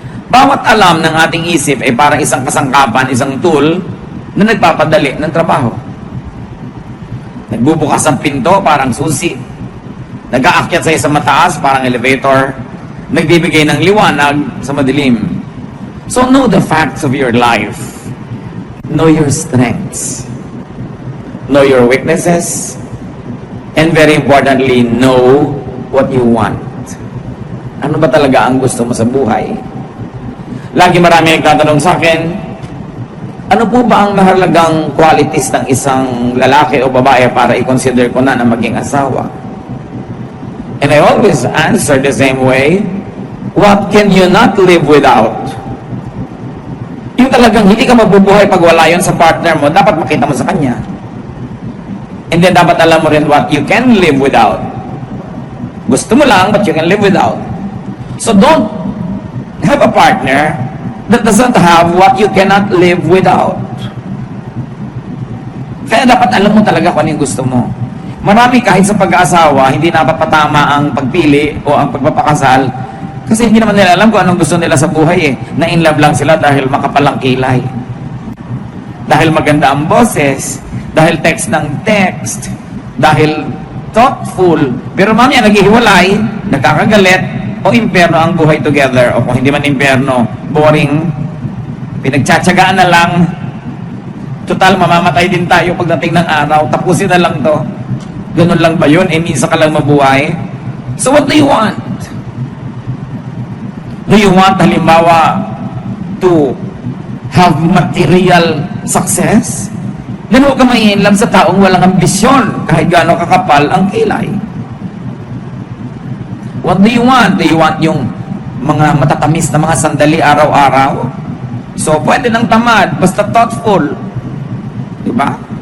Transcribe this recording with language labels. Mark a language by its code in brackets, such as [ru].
[tl] Bawat alam ng ating isip ay parang isang kasangkapan, isang tool na nagpapadali ng trabaho. Nagbubukas ang pinto, parang susi. Nag-aakyat sa isang mataas, parang elevator. Nagbibigay ng liwanag sa madilim. [en] So know the facts of your life. Know your strengths. Know your weaknesses. And very importantly, know what you want. [tl] Ano ba talaga ang gusto mo sa buhay? Lagi marami nagtatanong sa akin, ano po ba ang mahalagang qualities ng isang lalaki o babae para i-consider ko na maging asawa? [en] And I always answer the same way, what can you not live without? [tl] Yung talagang hindi ka mabubuhay pag wala yun sa partner mo, dapat makita mo sa kanya. [en] And then [tl] dapat alam mo rin [en] what you can live without. [tl] Gusto mo lang, [en] but you can live without. So don't have a partner that doesn't have what you cannot live without. [tl] Kaya dapat alam mo talaga kung ano yung gusto mo. Marami kahit sa pag-aasawa, hindi napapatama ang pagpili o ang pagpapakasal kasi hindi naman nila alam kung anong gusto nila sa buhay eh. Na-in love lang sila dahil makapalang kilay. Dahil maganda ang boses, dahil text ng text, dahil thoughtful. Pero mamaya naghihiwalay, nagkakagalit, o impyerno ang buhay together. O kung hindi man impyerno, boring, pinagtsatsagaan na lang, total mamamatay din tayo pagdating ng araw, tapusin na lang to. Ganun lang ba yun? Minsan ka lang mabuhay. [en] So what do you want? Do you want, halimbawa, to have material success? [tl] Then huwag ka mai-inlove sa taong walang ambisyon kahit gaano kakapal ang kilay. [en] What do you want? Do you want [tl] yung mga matatamis na mga sandali araw-araw? So, pwede ng tamad, basta thoughtful. Diba?